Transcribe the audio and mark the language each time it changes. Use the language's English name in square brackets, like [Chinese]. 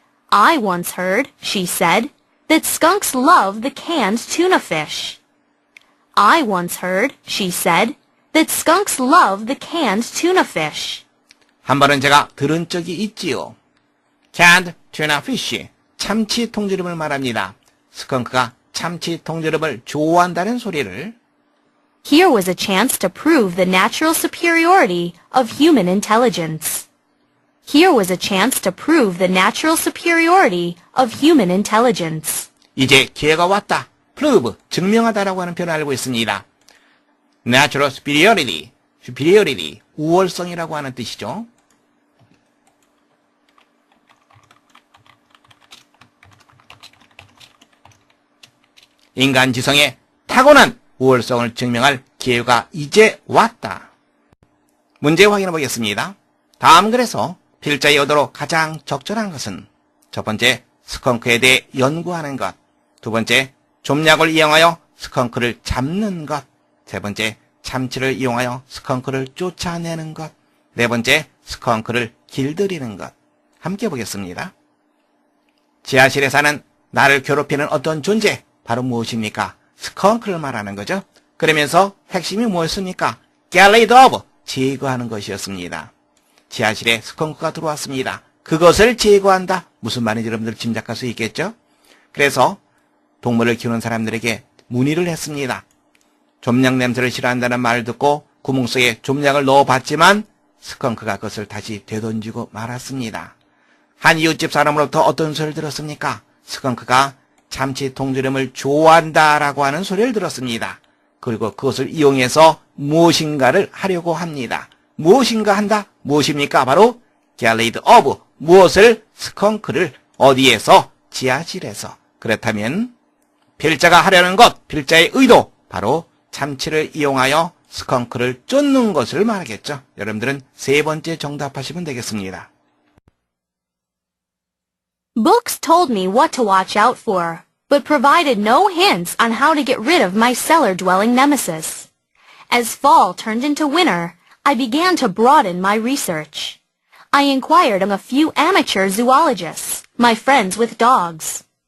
[English] I once heard, she said, that skunks love the canned tuna fish. I once heard, she said, that skunks love the canned tuna fish. [Korean] 한 번은 제가 들은 적이 있지요. [English] canned tuna fish, [Korean] 참치 통조림을 말합니다. 스컹크가 참치 통조림을 좋아한다는 소리를 [English] Here was a chance to prove the natural superiority of human intelligence. Here was a chance to prove the natural superiority of human intelligence. [Korean] 이제 기회가 왔다. prove, 증명하다라고 하는 표현을 알고 있습니다. [English] natural superiority, [Korean] superiority, 우월성이라고 하는 뜻이죠. 인간 지성의 타고난 우월성을 증명할 기회가 이제 왔다. 문제 확인해 보겠습니다. 다음 글에서 필자의 의도로 가장 적절한 것은 첫 번째, 스컹크에 대해 연구하는 것. 두 번째, 좀약을 이용하여 스컹크를 잡는 것. 세 번째, 참치를 이용하여 스컹크를 쫓아내는 것. 네 번째, 스컹크를 길들이는 것. 함께 보겠습니다. 지하실에 사는 나를 괴롭히는 어떤 존재, 바로 무엇입니까? 스컹크를 말하는 거죠. 그러면서 핵심이 뭐였습니까? [English] get rid of, [Korean] 제거하는 것이었습니다. 지하실에 스컹크가 들어왔습니다. 그것을 제거한다. 무슨 말인지 여러분들 짐작할 수 있겠죠? 그래서 동물을 키우는 사람들에게 문의를 했습니다. 좀약 냄새를 싫어한다는 말을 듣고 구멍 속에 좀약을 넣어봤지만 스컹크가 그것을 다시 되던지고 말았습니다. 한 이웃집 사람으로부터 어떤 소리를 들었습니까? 스컹크가 참치 통조림을 좋아한다라고 하는 소리를 들었습니다. 그리고 그것을 이용해서 무엇인가를 하려고 합니다. 무엇인가 한다? 무엇입니까? 바로 [English] get rid of, [Korean] 무엇을? 스컹크를 어디에서? 지하실에서. 그렇다면 필자가 하려는 것, 필자의 의도, 바로 참치를 이용하여 스컹크를 쫓는 것을 말하겠죠. 여러분들은 세 번째 정답하시면 되겠습니다. [English] Books told me what to watch out for, but provided no hints on how to get rid of my cellar-dwelling nemesis. As fall turned into winter, I began to broaden my research. I inquired of a few amateur zoologists, my friends with dogs.